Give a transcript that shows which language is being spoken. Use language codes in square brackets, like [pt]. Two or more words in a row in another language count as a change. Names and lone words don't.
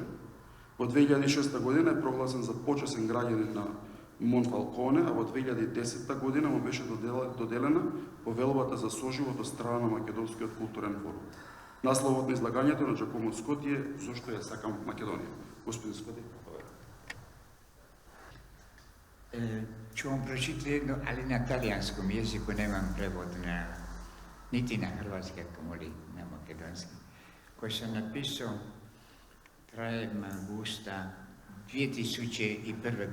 [mk] Во 2006 година е прогласен за почесен граѓанин на Монфалконе, а во 2010 година му беше доделена повелбата за соживот од страна на Македонскиот културен форум. Насловот на излагањето на Джакомо Скоти е "Зошто ја сакам Македонија". Господин Скоти, [hr] Ću vam pročitati jedno, ali na talijanskom jeziku, nemam prevod niti na hrvatski, kamoli na makedonski, koji sam napisao krajem avgusta 2001.